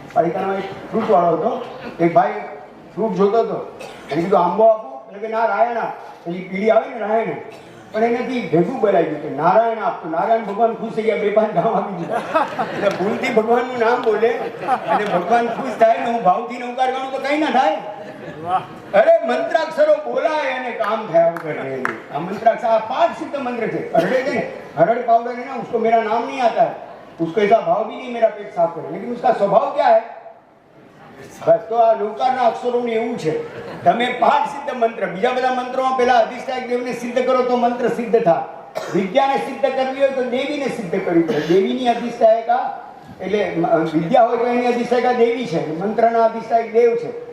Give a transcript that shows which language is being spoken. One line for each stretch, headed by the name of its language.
Gujarati: પાલિકાનો એક ફ્રૂટવાળો હતો, એક ભાઈ ફ્રૂટ જોતો હતો, એને કીધું આંબો આપું, એટલે કે ના રાયણા, પેલી પીડી આવે ને રાયણ, પણ એનાથી ભેગું બોલાવી દીધું કે નારાયણ આપતું. નારાયણ ભગવાન ખુશ થઈ ગયા, 2-5 ગામ આપી દીધા. એટલે ભૂલથી ભગવાનનું નામ બોલે અને ભગવાન ખુશ થાય ને હું ભાવથી નૌકાર ગણું તો કઈ ના થાય. અરે મંત્રાક્ષરો બોલાય અને કામ થયા વગર રહે. આ મંત્રાક્ષર આ 5 સિદ્ધ મંત્ર છે. હરડે છે ને, હરડ પાવડર
Hindi: है ना, उसको मेरा नाम नहीं आता है, उसको ऐसा भाव भी नहीं मेरा पेट साफ करे, लेकिन उसका स्वभाव क्या है?
Gujarati: બસ તો આ નૌકારના અક્ષરોનું એવું છે. તમે 5 સિદ્ધ મંત્ર, બીજા બધા મંત્રોમાં પેલા અધિષ્ઠાયક દેવને સિદ્ધ કરો તો મંત્ર સિદ્ધ થાય. વિદ્યાને સિદ્ધ કરવી હોય તો દેવીને સિદ્ધ કરવી પડે. દેવીની અધિષ્ઠાયકા એટલે વિદ્યા હોય તો એની અધિષ્ઠાયકા દેવી છે, મંત્રના અધિષ્ઠાયક દેવ છે.